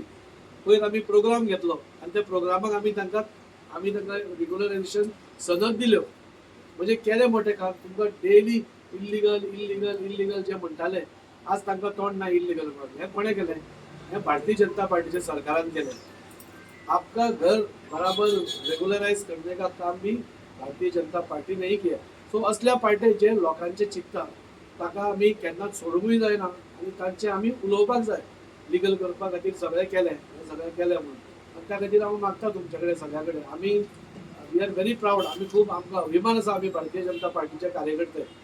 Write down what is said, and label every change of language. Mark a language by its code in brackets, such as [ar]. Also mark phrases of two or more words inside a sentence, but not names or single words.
[kok] पयर आमी प्रोग्राम घेतलो आनी त्या प्रोग्रामाक आमी तांकां रेग्युलरायझेशन सनद दिल्यो. म्हणजे केलें मोठें काम. तुमकां डेली इल्लिगल जे म्हणटाले आज तांकां तोंड ना इल्लिगल म्हणून. हें कोणें केलें? हें भारतीय जनता पार्टीच्या सरकारान केलें. [hi] आपका घर बराबर रेगुलराइज करने का काम भी भारतीय जनता पार्टी ने ही किया. [kok] सो असल्या पार्टी जे लोकांचे चिंतता ताका आमी केन्नाच सोडूंकूय जायना आनी तांचे आमी उलोवपाक जाय. लिगल करपा खातीर सगळें केलें म्हणून. आनी त्या खातीर हांव मागता तुमचे कडेन सगळ्या कडेन आमी [en] we are very proud. [kok] आमी खूब आमकां अभिमान आसा आमी भारतीय जनता पार्टीचे कार्यकर्ते.